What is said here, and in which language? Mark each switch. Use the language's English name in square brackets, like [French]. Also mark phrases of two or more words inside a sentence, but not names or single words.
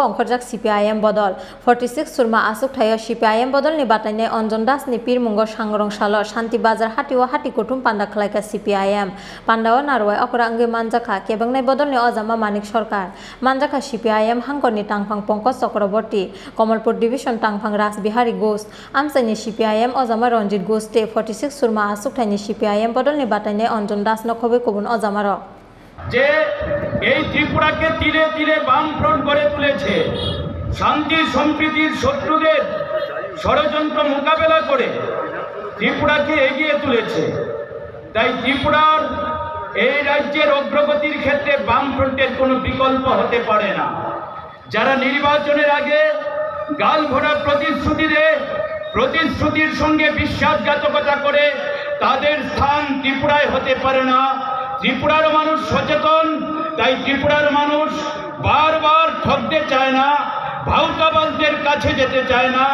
[Kok Borok] angkhorjak CPIM bodol 46 Surma asuk thayo CPIM bodolni batayne Anjan Das ni pir mungo sangrong salo Santi Bazar hatiwa hati kutum panda khlaika CPIM pandawa naro akora ange manjaka kebangnai bodolni ojama Manik Sarkar manjaka CPIM hangkorni tangphang Pankaj Chakraborty Kamalpur division tangphang Rasbihari Ghosh amsaini CPIM ojama Ranjit Ghosh te 46 Surma asuk thaini CPIM bodolni batayne Anjan Das no khobe kubun ojama ro [Bangla] যে এই ত্রিপুরাকে তীরে তীরে বামফ্রন্ট করে তুলেছে শান্তি সম্প্রীতির শত্রুদের ষড়যন্ত্র মোকাবেলা করে ত্রিপুরাকে এগিয়ে তুলেছে তাই ত্রিপুরার এই রাজ্যের অগ্রগতির ক্ষেত্রে বামফ্রন্টের কোনো বিকল্প হতে পারে না যারা নির্বাচনের আগে গালভরা প্রতিশ্রুতির সঙ্গে বিশ্বাসঘাতকতা করে তাদের স্থান ত্রিপুরায় হতে পারে না ত্রিপুরার মানুষ সচেতন তাই ত্রিপুরার মানুষ বারবার ঠকতে চায় না ভাউতাবাজদের কাছে যেতে চায় না